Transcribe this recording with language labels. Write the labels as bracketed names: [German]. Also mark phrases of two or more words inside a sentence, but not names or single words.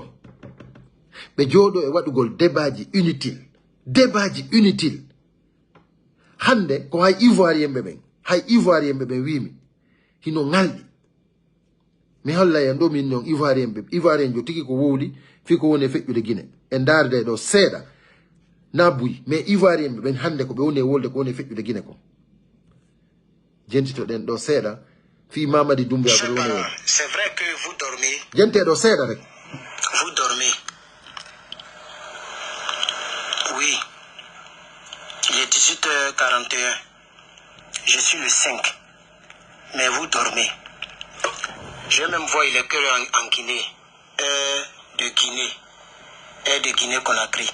[Fula] ɓe jooɗo e waɗugol débatji inutile hande ko hay ivoirien ɓe wimi hino ngalɗi mi holla en ɗo min non ivoirien jo tigi ko wowli fi ko woni feƴƴude Guinée e darde ɗo seeɗa na buyi mais ivoirien ɓe ɓen hande ko ɓe woni wolde ko woni feƴƴude Guinée ko jentitoɗen ɗo seeɗa fi Mamady Doumbouya ko ɓe woni wolde [French] c'est vrai que vous dormez [Fula] jenteɗo seeɗa rek [French] vous dormez oui il est 18h41 je suis le 5 mais vous dormez. Je vais même voir, il est que en Guinée. De Guinée. De Guinée-Conakry.